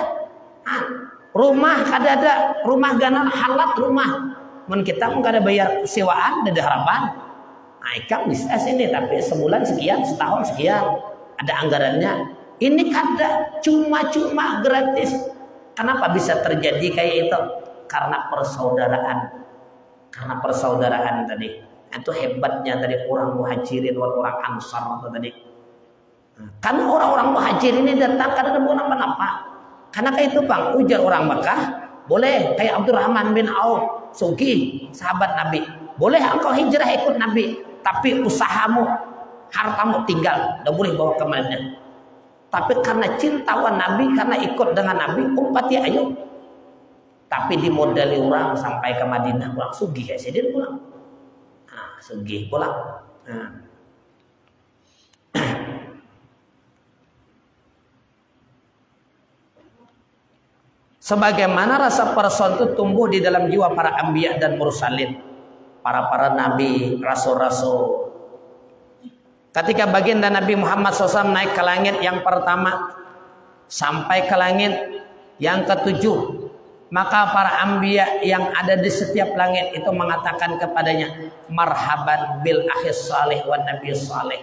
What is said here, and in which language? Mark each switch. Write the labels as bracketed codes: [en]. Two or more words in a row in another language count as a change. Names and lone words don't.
[bjn] Rumah kada ada, rumah ganan halat rumah. Mun kita kada bayar sewaan, ada harapan. Ikam bisa sini tapi sebulan sekian, setahun sekian, ada anggarannya. Ini kada cuma-cuma gratis. [id] Kenapa bisa terjadi kayak itu? Karena persaudaraan. Karena persaudaraan tadi. Itu hebatnya dari orang muhajirin dan orang ansar tadi. Karena orang-orang muhajir ini datang karena ada apa-apa. Karena kayak itu bang, ujar orang Mekah, boleh kayak Abdurrahman bin Auf, Sugi, sahabat Nabi, boleh engkau hijrah ikut Nabi, tapi usahamu, hartamu tinggal, tidak boleh bawa ke Madinah. Tapi karena cinta wan Nabi, karena ikut dengan Nabi, [bjn] umpati ayo. [id] Tapi dimodali orang sampai ke Madinah, pulang sugih ya, sedih pulang. Nah, sugih pulang. Nah. Sebagaimana rasa person itu tumbuh di dalam jiwa para anbiya dan mursalin, para nabi, rasul-rasul. Ketika baginda Nabi Muhammad SAW naik ke langit yang pertama sampai ke langit yang ketujuh, maka para anbiya yang ada di setiap langit itu mengatakan kepadanya, [ar] مرحبا بالأخ الصالح والنبي الصالح.